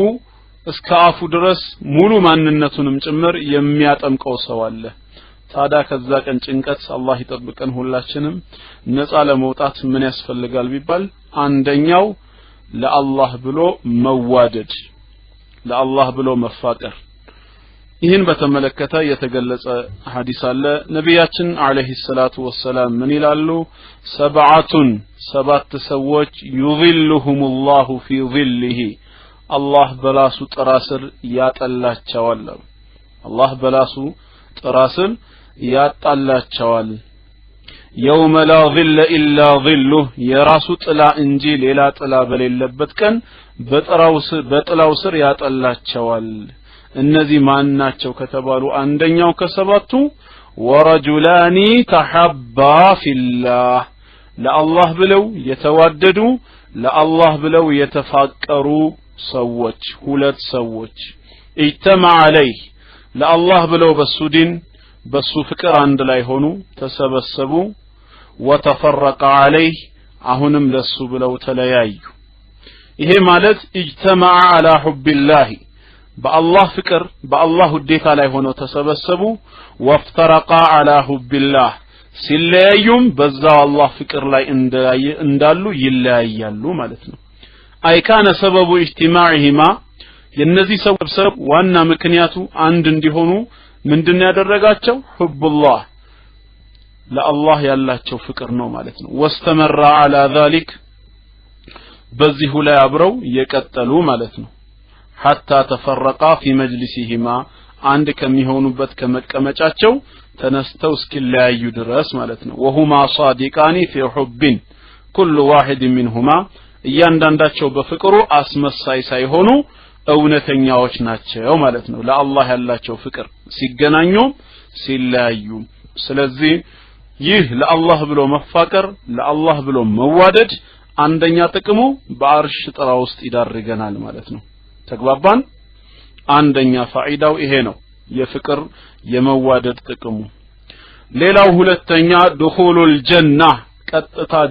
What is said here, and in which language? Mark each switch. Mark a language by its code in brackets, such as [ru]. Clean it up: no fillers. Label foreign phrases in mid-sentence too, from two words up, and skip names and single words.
[am] እስከ አፉ ድረስ ሙሉ ማንነቱንም ጭምር የሚያጠምቀው ሰው አለ ታዲያ ከዛ ቀን ጭንቀት አላህ ይጠብቀን ሁላችንም ነፃ ለመውጣት ምን ያስፈልጋል ቢባል አንደኛው ለአላህ ብሎ መዋደድ ለአላህ ብሎ መፋቀር ይህን በተመለከተ የተገለጸ ሐዲስ አለ ነብያችን [ar] عليه الصلاة والسلام [am] ምን ይላሉ ሰባት ሰዎች [ar] يظلهم الله في ظله [am] አላህ በራሱ ጥላ ስር ያጠላቸዋል አላህ በራሱ ጥላ ስር ያጣላቸዋል [ar] يوم لا ظل إلا ظله [am] የራሱ ጥላ እንጂ ሌላ ጥላ በሌለበት ቀን በጥላው ስር ያጠላቸዋል እነዚህ ማን ናቸው ከተባሉ አንደኛው ከሰባቱ [ar] ورجلان تحابا في الله [am] ለአላህ ብለው የተዋደዱ ለአላህ ብለው የተፋቀሩ ሰዎች ሁለት ሰዎች [ar] اجتمع عليه [am] ለአላህ ብለው በሱዲን በሱ ፍቅር አንድ ላይ ሆኑ ተሰበሰቡ وتفرق عليه አሁንም ለሱ ብለው ተለያዩ ይሄ ማለት [ar] اجتمع على حب الله [am] በአላህ ፍቅር በአላህ ውዴታ ላይ ሆነው ተሰበሰቡ [ar] وافترقا على حب الله [am] ሲለያዩም በዛው አላህ ፍቅር ላይ እንዳሉ ይለያያሉ ማለት ነው [ar] أي كان سببه اجتماعهما [am] የነዚህ ሰበብ ዋና ምክንያቱ አንድ እንዲሆኑ ምንድነው ያደረጋቸው ሁብላህ ለአላህ ያላቸው ፍቅር ነው ማለት ነው [ar] واستمرا على ذلك [am] በዚሁ ላይ አብረው የቀጠሉ ማለት ነው [ar] حتى تفرقا في مجلسهما [am] አንድ ከሚሆኑበት ከመቀመጫቸው ተነስተው እስኪለያዩ ድረስ ማለት ነው [ar] وهما صادقان في حب كل واحد [am] منهما እያንዳንዳቸው በፍቅሩ አስመሳይ ሳይሆኑ እውነተኛዎች ናቸው ማለት ነው ለአላህ ያላቸው ፍቅር ሲገናኙ ሲለያዩ ስለዚህ ይህ ለአላህ ብሎ መፋቀር ለአላህ ብሎ መዋደድ አንደኛ ጥቅሙ በአርሽ ጥላ ውስጥ ይዳርገናል ማለት ነው ተግባባን አንደኛ ፋይዳው ይሄ ነው የፍቅር የመዋደድ ጥቅሙ ሌላው ሁለተኛ دخولul ጀና ቀጥታ